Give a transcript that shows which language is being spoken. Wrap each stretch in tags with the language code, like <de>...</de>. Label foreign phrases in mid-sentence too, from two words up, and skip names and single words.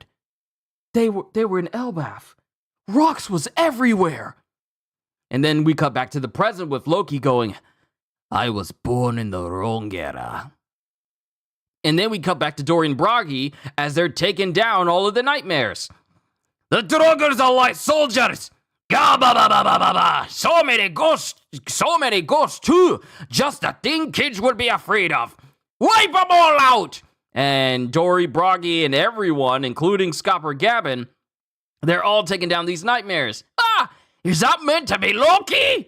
<en>They were in Elbaf. Rocks was everywhere. And then we cut back to the present with Loki going, "I was born in the wrong era." And then we cut back to Dorian Bragi as they're taking down all of the nightmares. "The Druggers are like soldiers. Ga ba ba ba ba ba ba. So many ghosts too. Just the thing kids would be afraid of. Wipe them all out." And Dory, Bragi, and everyone, including Scopper Gavin, they're all taking down these nightmares. Ah! Is that meant to be Loki?</en>